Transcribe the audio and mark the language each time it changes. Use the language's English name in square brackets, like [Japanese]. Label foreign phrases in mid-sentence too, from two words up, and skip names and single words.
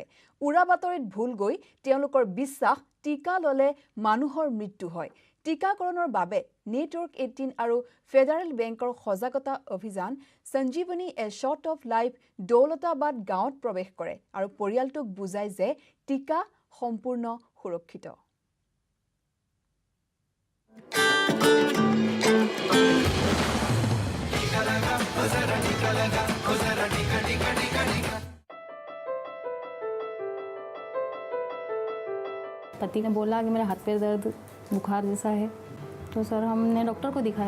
[Assamese] উৰা বাতৰিত ভুল গৈ তেওঁলোকৰ বিশ্বাস টীকা ল'লে মানুহৰ মৃত্যু হয়। টীকাকৰণৰ বাবে নেটৱৰ্ক 18 আৰু ফেডাৰেল বেংকৰ সজাগতা অভিযান সঞ্জীৱনী এ শ্বট অফ লাইফ দৌলতাবাদ গাঁৱত প্ৰৱেশ কৰে আৰু পৰিয়ালটোক বুজায় যে টীকা সম্পূৰ্ণ সুৰক্ষিত। [Hindi] पति ने बोला कि मेरे हाथ पे दर्द बुखार जैसा है, तो सर हमने डॉक्टर को दिखाया।